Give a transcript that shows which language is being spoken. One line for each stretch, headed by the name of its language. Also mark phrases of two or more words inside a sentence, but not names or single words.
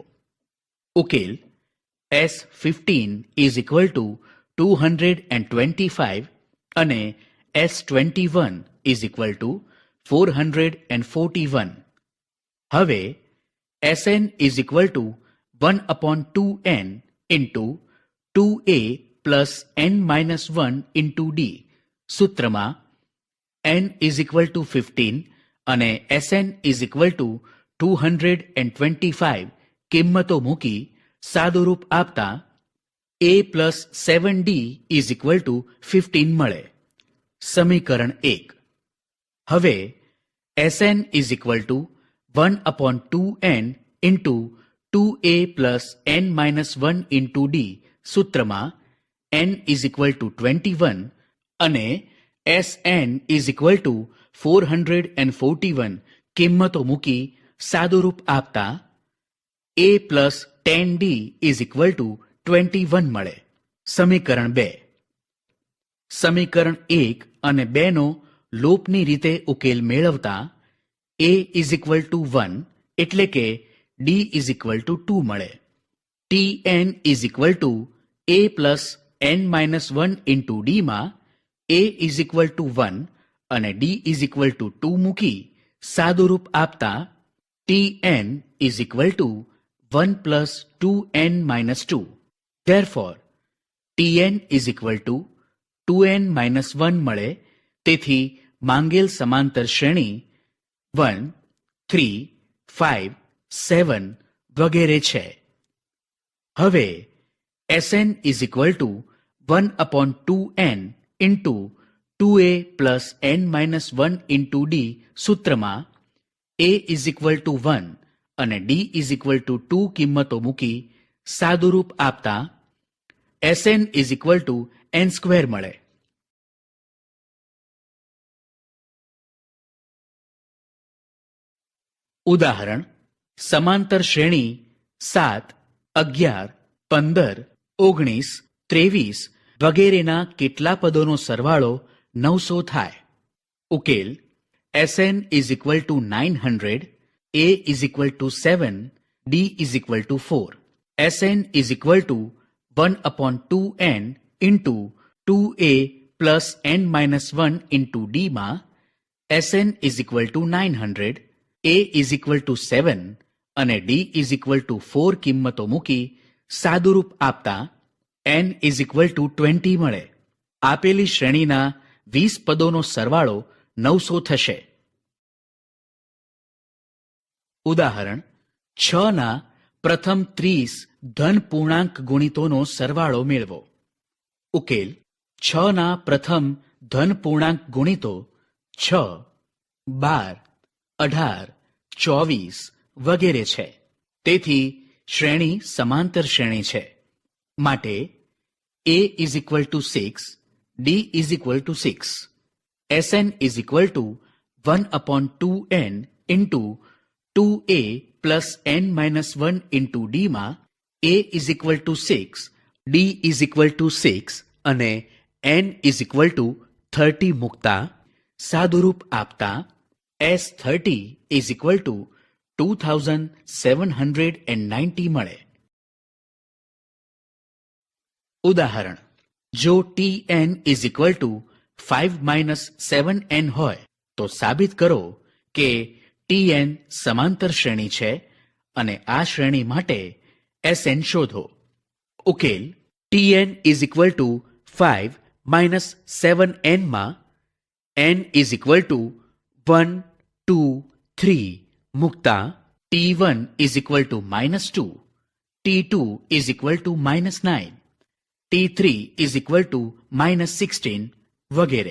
Gujarati: ઉકેલ:
English: S15 is equal to 225 અને S21 is equal to 441. હવે Sn is equal to 1 upon 2n into 2a plus n minus 1 into d સૂત્રમાં n is equal to 15 અને Sn is equal to 225
Gujarati: કિંમતો મૂકી સાદું રૂપ આપતા
English: a plus 7d is equal to 15 મળે. સમીકરણ 1. હવે Sn is equal to 1 upon 2n into 2a plus n minus 1 into d સૂત્રમાં n is equal to 21 અને Sn is equal to 441
Gujarati: કિંમતો મૂકી સાદું રૂપ આપતા
English: a plus 10d is equal to 21 મળે.
Gujarati: સમીકરણ 2. સમીકરણ 1 અને 2 નો લોપની રીતે ઉકેલ મેળવતા
English: a is equal to 1
Gujarati: એટલે કે
English: d is equal to 2
Gujarati: મળે.
English: tn is equal to a plus n minus 1 into d માં a is equal to 1 અને d is equal to 2
Gujarati: મૂકી સાદું રૂપ આપતા
English: tn is equal to 1 plus 2n minus 2. Therefore, tn is equal to 2n minus 1 મળે.
Gujarati: તેથી માંગેલ સમાંતર શ્રેણી 1, 3, 5, 7 વગેરે છે.
English: હવે Sn is equal to 1 upon 2n into 2a plus n minus 1 into d સૂત્રમાં a is equal to 1 અને d is equal to 2
Gujarati: કિંમતો મૂકી સાદું રૂપ આપતા
English: Sn is equal to n square મળે.
Gujarati: ઉદાહરણ: સમાંતર શ્રેણી 7, 11, 15, 19, 23 વગેરેના કેટલા પદોનો સરવાળો 900 થાય.
English: ઉકેલ: Sn is equal to 900, a is equal to 7, d is equal to 4. Sn is equal to 1 upon 2n into 2a plus n minus 1 into d માં Sn is equal to 900, a is equal to 7 અને d is equal to 4
Gujarati: કિંમતો મૂકી સાદું રૂપ આપતા
English: n is equal to 20 મળે.
Gujarati: આપેલી શ્રેણીના 20 પદોનો સરવાળો 900 થશે. ઉદાહરણ: 6 ના પ્રથમ 30 ધન પૂર્ણાંક ગુણિતોનો સરવાળો મેળવો. ઉકેલ: 6 ના પ્રથમ ધન પૂર્ણાંક ગુણિતો 6, 12, 18, 24 વગેરે છે. તેથી શ્રેણી સમાંતર શ્રેણી છે.
English: માટે a is equal to 6, d is equal to 6. Sn is equal to 1 upon 2n into 2a plus n minus 1 into d માં a is equal to 6, d is equal to 6 અને n is equal to 30
Gujarati: મૂકતા સાદું રૂપ આપતા
English: S30 is equal to 2790 મળે.
Gujarati: ઉદાહરણ: જો
English: tn is equal to 5 minus 7n
Gujarati: હોય તો સાબિત કરો કે Tn સમાંતર શ્રેણી છે અને આ શ્રેણી માટે Sn શોધો.
English: ઉકેલ Tn is equal to 5 minus 7n માં n is equal to 1, 2, 3 મૂકતા T1 is equal to -2, T2 is equal to -9, T3 is equal to -16 વગેરે.